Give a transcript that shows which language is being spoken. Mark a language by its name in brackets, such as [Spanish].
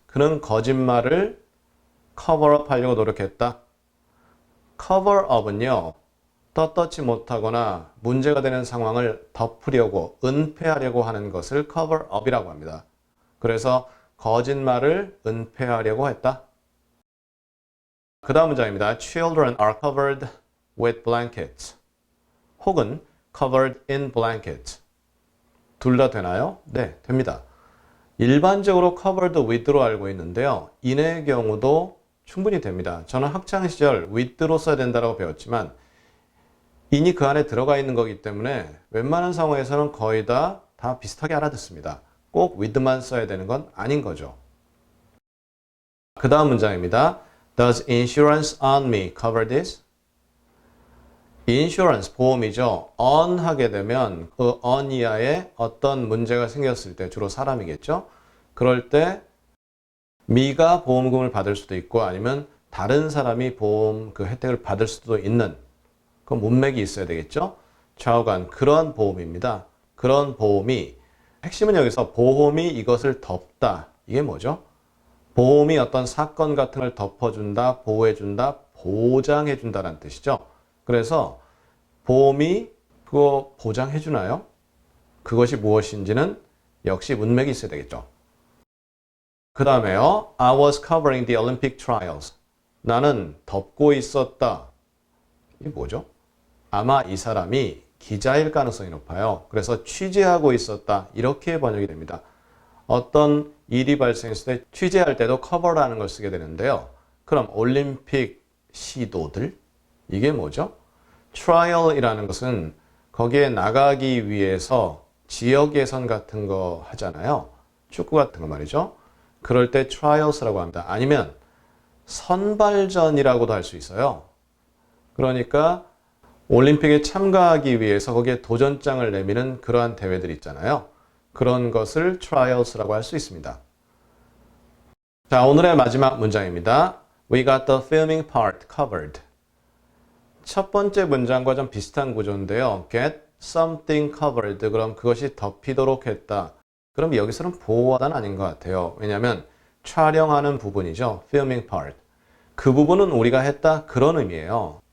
[Korean] 그는 거짓말을 cover up 하려고 노력했다. cover up은요. 떳떳지 못하거나 문제가 되는 상황을 덮으려고 은폐하려고 하는 것을 cover up이라고 합니다. 그래서 거짓말을 은폐하려고 했다. 그 다음 문장입니다. [English] Children are covered with blankets. [Korean] 혹은 [English] covered in blankets. [Korean] 둘 다 되나요? 네, 됩니다. 일반적으로 covered with로 알고 있는데요. in의 경우도 충분히 됩니다. 저는 학창시절 with로 써야 된다고 배웠지만 in이 그 안에 들어가 있는 거기 때문에 웬만한 상황에서는 거의 다 비슷하게 알아듣습니다. 꼭 with만 써야 되는 건 아닌 거죠. 그 다음 문장입니다. [English] Does insurance on me cover this? [Korean] 인슈런스, 보험이죠. on 하게 되면 그 on 이하에 어떤 문제가 생겼을 때 주로 사람이겠죠. 그럴 때 me가 보험금을 받을 수도 있고 아니면 다른 사람이 보험 그 혜택을 받을 수도 있는 그 문맥이 있어야 되겠죠. 좌우간 그런 보험입니다. 그런 보험이 핵심은 여기서 보험이 이것을 덮다. 이게 뭐죠? 보험이 어떤 사건 같은 걸 덮어준다, 보호해준다, 보장해준다는 뜻이죠. 그래서 보험이 그거 보장해주나요? 그것이 무엇인지는 역시 문맥이 있어야 되겠죠. 그 다음에요. [English] I was covering the Olympic trials. [Korean] 나는 덮고 있었다. 이게 뭐죠? 아마 이 사람이 기자일 가능성이 높아요. 그래서 취재하고 있었다. 이렇게 번역이 됩니다. 어떤 일이 발생했을 때 취재할 때도 cover라는 걸 쓰게 되는데요. 그럼 올림픽 시도들? 이게 뭐죠? trial이라는 것은 거기에 나가기 위해서 지역 예선 같은 거 하잖아요. 축구 같은 거 말이죠. 그럴 때 trials라고 합니다. 아니면 선발전이라고도 할 수 있어요. 그러니까 올림픽에 참가하기 위해서 거기에 도전장을 내미는 그러한 대회들 있잖아요. 그런 것을 trials라고 할 수 있습니다. 자, 오늘의 마지막 문장입니다. [English] We got the filming part covered. [Korean] 첫 번째 문장과 좀 비슷한 구조인데요. [English] Get something covered. [Korean] 그럼 그것이 덮이도록 했다. 그럼 여기서는 보호하다는 아닌 것 같아요. 왜냐하면 촬영하는 부분이죠. filming part. 그 부분은 우리가 했다. 그런 의미예요.